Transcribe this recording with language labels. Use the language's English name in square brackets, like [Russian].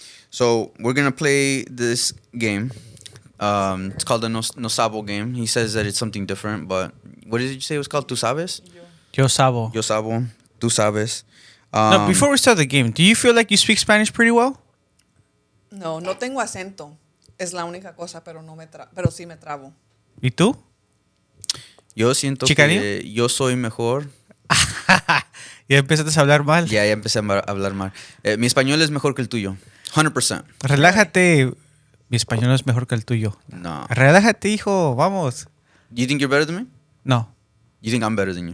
[English] So we're going to play this game. It's called the No Sabo game. He says that it's something different, but what did you say it was called? [Spanish] Tu sabes? Yo sabo. Yo sabo. Tu sabes. [English] No, before we start the game, do you feel like you speak Spanish pretty well? [Spanish] No tengo acento. Es la única cosa, pero pero sí me trabo. ¿Y tú? Yo siento ¿Chicanillo? que yo soy mejor. Ya empezaste a hablar mal. Ya empecé a hablar mal. Mi español es mejor que el tuyo. 100%. Relájate. Mi español es mejor que el tuyo. No. Relájate, hijo. Vamos. [English] You think you're better than me? No. You think I'm better than you?